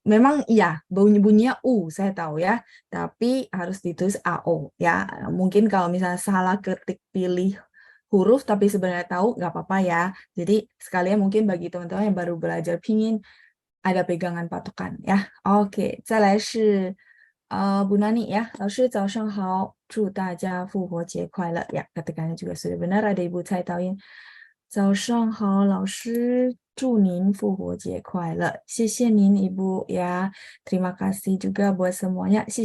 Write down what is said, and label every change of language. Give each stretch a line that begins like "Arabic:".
Indonesian: Memang iya, bunyi-bunyinya U, saya tahu ya. Tapi harus ditulis AO ya. Mungkin kalau misalnya salah ketik pilih huruf tapi sebenarnya tahu nggak apa-apa ya. Jadi sekalian mungkin bagi teman-teman yang baru belajar pingin ada pegangan patokan ya. Oke,
Chinese: 再来是
Indonesian: Bu Nani ya.
Chinese: 老师早上好，祝大家复活节快乐 ya.
Indonesian: Ketikannya juga sudah benar. Ada Ibu Cai Taoyin.
Chinese: 早上好，老师，祝您复活节快乐！谢谢您 Ibu ya.
Indonesian: Terima kasih juga buat semuanya.